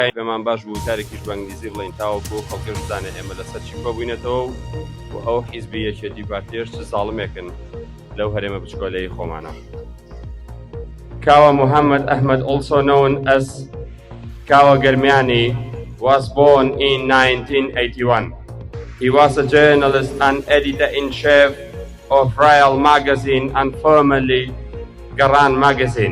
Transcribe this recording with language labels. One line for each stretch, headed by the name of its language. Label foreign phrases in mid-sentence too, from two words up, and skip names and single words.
Central Kurdish: بەمان باش بوو تارێکیش بە ئەنگلیزی بڵێن تاوەکو خەڵکیش بزانێت ئێمە لەسەر چی کۆبووینەتەوە و ئەو حیزبی یەکێتی پارتیەش چ زاڵمێکن لەو هەرێمە بچکۆلەی خۆمانە.
English: Kawa Muhammad Ahmed, also known as Kawa Germiani, was born in 1981. He was a journalist and editor-in-chief of Royal Magazine and formerly Garan Magazine.